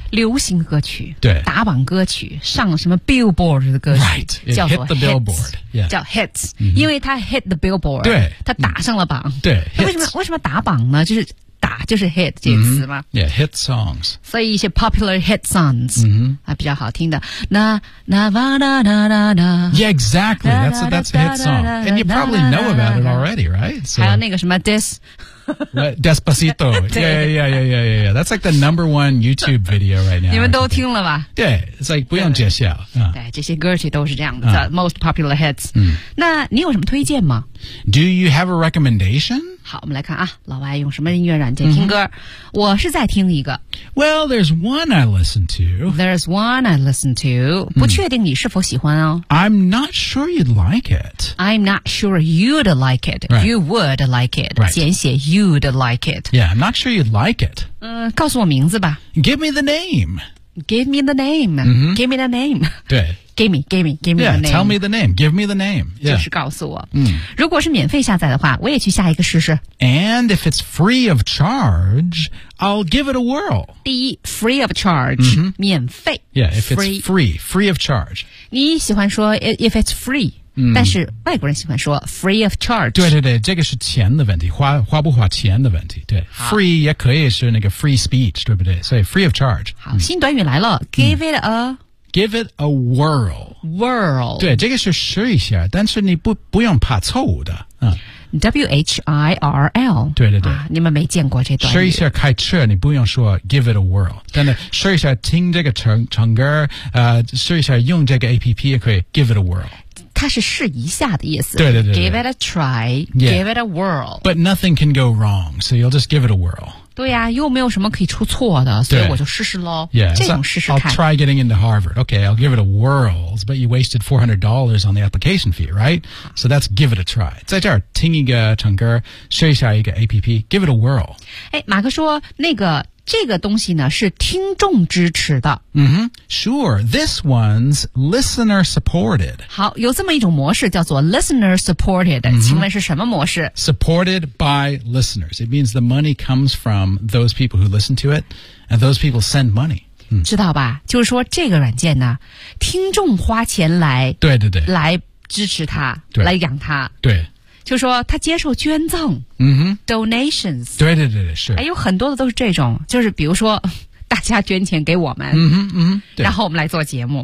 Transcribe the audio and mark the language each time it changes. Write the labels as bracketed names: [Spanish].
[Chinese] 流行歌曲。对。打榜歌曲。上什么 billboard 的歌曲。 [English] Right. It hit the billboard. Yeah. [Chinese] 叫 hits、因为它 [English] hit the billboard [Chinese] 对它打上了榜对为什么打榜呢就是打就是 hit 这个词吗、 [English] yeah, hit songs [Chinese] 所以一些 popular hit songs、还比较好听的 [English] Yeah exactly that's a hit song And you probably know about it already right、 [Chinese] so. 还有那个什么 this [English] Despacito Yeah That's like the number one YouTube video right now [Chinese] 你们都听了吧对 It's like 不用介绍对这些歌曲都是这样的 [English] The most popular hits [Chinese] 那你有什么推荐吗 [English] Do you have a recommendation? [Chinese] 好我们来看啊老外用什么音乐软件听歌、我是在听一个 [English] Well there's one I listen to There's one I listen to [Chinese] 不确定你是否喜欢哦 [English] I'm not sure you'd like it I'm not sure you'd like it、 right. You would like it、 right. 简写 You'd like it Yeah I'm not sure you'd like it [Chinese] 告诉我名字吧 [English] Give me the name Give me the name、Give me the name [Chinese] 对 [English] Give me yeah, the name. Tell me the name. Give me the name.、Yeah. [Chinese] 就是告诉我。如果是免费下载的话，我也去下一个试试。 [English] And if it's free of charge, I'll give it a whirl. [Chinese] 第一 ，free of charge,、免费。 [English] Yeah, if it's free of charge. [Chinese] 你喜欢说 [English] if it's free,、 [Chinese] 但是外国人喜欢说 [English] free of charge. [Chinese] 对对对，这个是钱的问题，花不花钱的问题。对 ，free 也可以是那个 free speech， 对不对？所以 free of charge. 好，新短语来了 ，give it a。 [English] Give it a whirl. Whirl. [Chinese] 对，这个是试一下，但是你不用怕错误的。 [English] Whirl. [Chinese] 对对对、你们没见过这段语。试一下开车，你不用说 [English] give it a whirl， [Chinese] 但是试一下听这个唱歌，试一下用这个 APP 也可以 give it a whirl。它是试一下的意思。对对 对, 对。 [English] Give it a try.、 Yeah. Give it a whirl. But nothing can go wrong, so you'll just give it a whirl. [Chinese] 对呀、又没有什么可以出错的所以我就试试咯 [English] yeah, [Chinese] 这种试试看 [English] I'll try getting into Harvard Okay, I'll give it a whirl But you wasted $400 on the application fee, right? So that's give it a try [Chinese] 在这儿听一个唱歌试一下一个 [English] APP Give it a whirl [Chinese] 马克说那个这个东西呢是听众支持的、 [English] Sure, this one's listener supported [Chinese] 好有这么一种模式叫做 listener supported、请问是什么模式 [English] Supported by listeners It means the money comes from those people who listen to it And those people send money、 [Chinese] 知道吧就是说这个软件呢听众花钱来对对对来支持它对来养它对就说他接受捐赠、donations 对对对对是、有很多的都是这种就是比如说大家捐钱给我们、然后我们来做节目